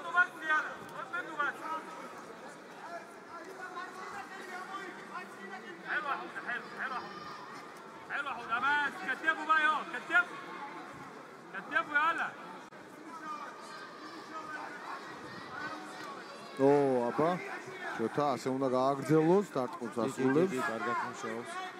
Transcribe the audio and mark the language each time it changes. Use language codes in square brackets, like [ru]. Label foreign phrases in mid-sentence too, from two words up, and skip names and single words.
[ar] حلو حلو بس كتفوا بقى يلا كتفوا كتفوا يلا [ka] ო, აბა, შოთა ასე უნდა გააგრძელოს, დარტყმობს ასრულებს. კარგად მუშაობს.